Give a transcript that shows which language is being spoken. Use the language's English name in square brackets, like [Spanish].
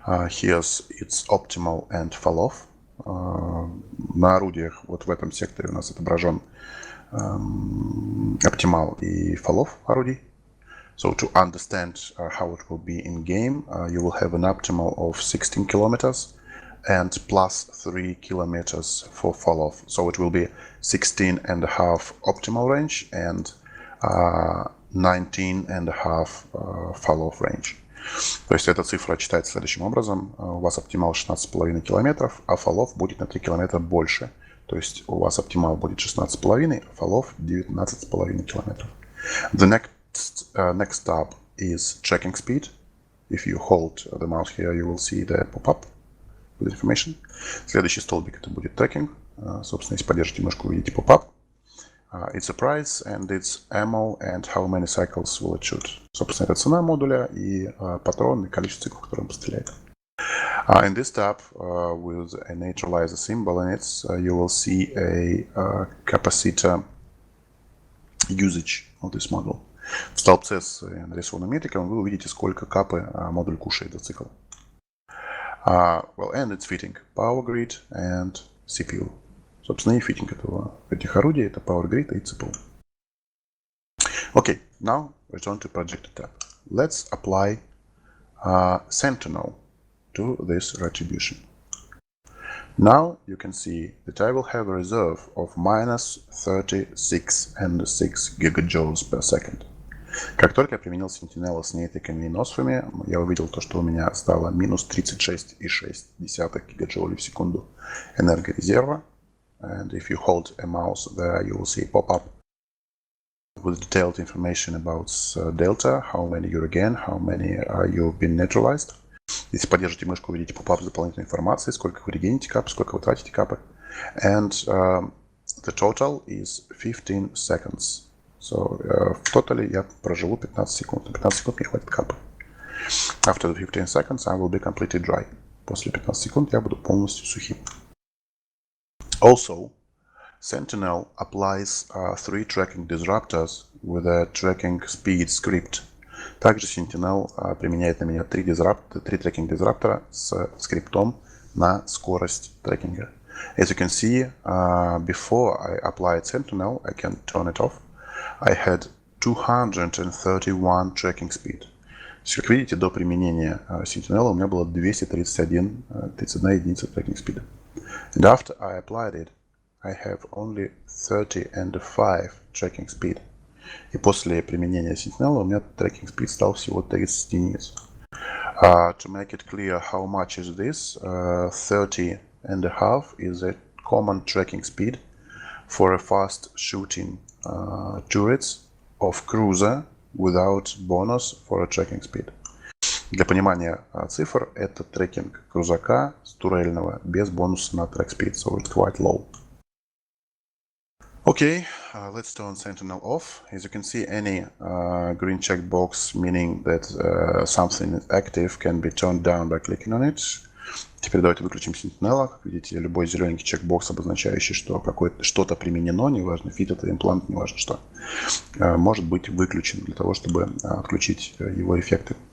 [English] Here's its optimal and fall-off. [Russian] На орудиях вот в этом секторе у нас отображен optimal и fall-off орудий. [English] So to understand how it will be in game, you will have an optimal of 16 kilometers and plus 3 kilometers for fall off. So it will be 16 and a half optimal range and 19 and a half fall off range. [Russian] То есть эта цифра читается следующим образом. У вас оптимал 16,5 километров, а fall-off будет на 3 километра больше. То есть у вас оптимал будет 16,5, а fall-off 19,5 километров. [English] The next stop is tracking speed. If you hold the mouse here, you will see the pop-up with information. [Russian] Следующий столбик это будет tracking. Собственно, если подержите мышку, вы видите pop-up. [English] It's a price and it's ammo and how many cycles will it shoot. [Russian] Собственно, это цена модуля и патрон и количество циклов, которые он постреляет. [English] In this tab, with a neutralizer symbol in it, you will see a capacitor usage of this module. [Russian] В столбце с нарисованным метриком вы увидите, сколько капы модуль кушает за цикл. [English] Well, and it's fitting power grid and CPU. [Russian] Собственно, и фитинг этих орудий это Power Grid и CPU. [English] Okay, now return to Projected tab. Let's apply Sentinel to this retribution. Now you can see that I will have a reserve of minus 36.6 gigajoules per second. [Russian] Как только я применил Sentinel с нейтриками и носфами, я увидел то, что у меня стало минус 36,6 гигаджоулей в секунду энергорезерва. [English] And if you hold a mouse there, you will see a pop-up with detailed information about delta, how many you regain, how many you've been neutralized. [Russian] Если подержите мышку, увидите поп-ап с дополнительной информацией, сколько вы регените капы, сколько вы тратите капы. [English] And the total is 15 seconds. [Russian] So в тотале я проживу 15 секунд. На 15 секунд мне хватит капы. [English] After the 15 seconds, I will be completely dry. [Russian] После 15 секунд я буду полностью сухим. [English] Also, Sentinel applies 3 tracking disruptors with a tracking speed script. [Russian] Также Sentinel применяет на меня 3 трекинг-дизраптора с скриптом на скорость трекинга. [English] As you can see, before I applied Sentinel, I can turn it off. I had 231 tracking speed. [Russian] Как видите, до применения Sentinel у меня было 231 единица tracking speed. [English] And after I applied it, I have only 30.5 tracking speed. [Russian] И после применения Sentinel у меня tracking speed стал всего 30 единиц. [English] To make it clear how much is this, 30.5 is a common tracking speed for a fast shooting turrets of cruiser without bonus for a tracking speed. [Russian] Для понимания цифр, это трекинг крузака с турельного без бонуса на track speed, [English] so it's quite low. Okay, let's turn Sentinel off. As you can see, any green checkbox meaning that something is active can be turned down by clicking on it. [Russian] Теперь давайте выключим Sentinel. Как видите, любой зелененький чекбокс, обозначающий, что что-то применено, неважно, фит это имплант, неважно что, может быть выключен для того, чтобы отключить его эффекты.